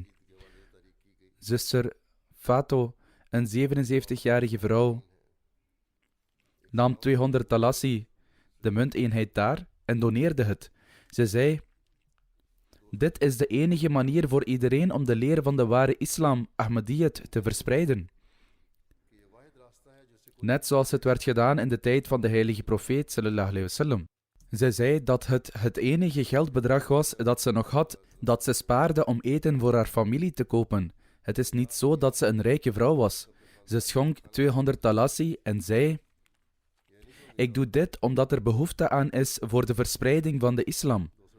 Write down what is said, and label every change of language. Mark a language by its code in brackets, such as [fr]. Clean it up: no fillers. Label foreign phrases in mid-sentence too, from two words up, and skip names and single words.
[nl] Zuster Fato, een 77-jarige vrouw, nam 200 talassi, de munteenheid daar, en doneerde het. Ze zei: dit is de enige manier voor iedereen om de leer van de ware islam, Ahmadiyyat, te verspreiden. Net zoals het werd gedaan in de tijd van de heilige profeet [ar] صلى الله عليه وسلم. [nl] Zij zei dat het enige geldbedrag was dat ze nog had, dat ze spaarde om eten voor haar familie te kopen. Het is niet zo dat ze een rijke vrouw was. Ze schonk 200 talassi en zei: ik doe dit omdat er behoefte aan is voor de verspreiding van de islam.